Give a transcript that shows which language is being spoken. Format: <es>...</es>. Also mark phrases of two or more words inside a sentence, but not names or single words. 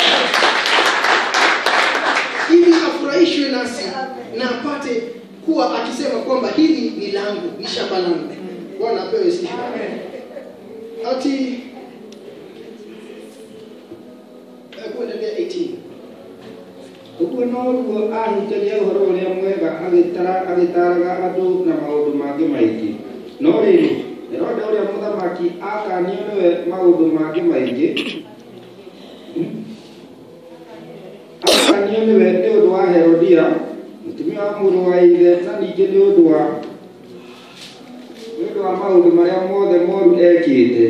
<sw>Ili afurahishwe nasi na apate kuwa akisema kwamba hili ni langu, ni shamba langu. Bwana apewe sifa. Ati kuendelea 18.</sw> <ki>Uguo noguo ahunjagia ũhoro ũrĩa mwega agĩtaraga andũ na maũndũ mangĩ maingĩ. No rĩrĩ, Herode ũrĩa mũthamaki mũthamaki akanio nĩwe maũndũ mangĩ maingĩ. Akanio nĩwe nĩ ũndũ wa Herodia, mũtumia wa mũrũ wa ithe, na ningĩ nĩ ũndũ wa maũndũ marĩa mothe moru ekĩte.</ki>